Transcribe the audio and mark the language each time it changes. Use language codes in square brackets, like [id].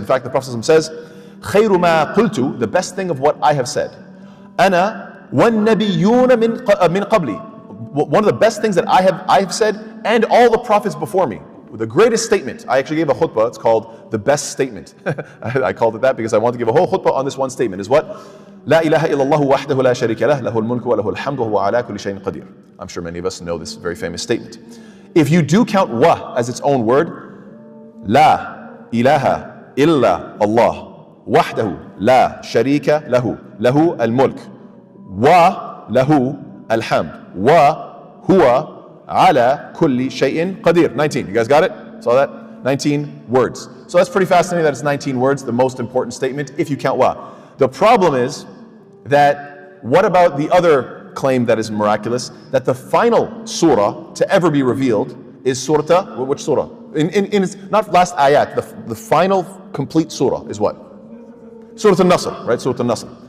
[en] In fact, the Prophet says, [ar] خَيْرُ مَا قُلْتُ, [en] the best thing of what I have said. [ar] أَنَا وَالنَّبِيُّونَ مِنْ قَبْلِي. [en] One of the best things that I have said, and all the prophets before me. The greatest statement. I actually gave a khutbah, it's called the best statement. I called it that because I wanted to give a whole khutbah on this one statement. Is what? [ar] لا إله إلا الله وحده لا شريك له له الملك وله الحمد وهو على كل شيء قدير. [en] I'm sure many of us know this very famous statement. If you do count wa as its own word, [ar] لا إله إلا الله وحده لا شريك له له الملك وله الحمد وهو على كل شيء قدير. [en] 19. You guys got it? Saw that? 19 words. So that's pretty fascinating that it's 19 words, the most important statement if you count wa. The problem is that what about the other claim that is miraculous, that the final surah to ever be revealed is surah, which surah? In its, not last ayat, the final complete surah is what? Surah Al-Nasr, right? Surah Al-Nasr.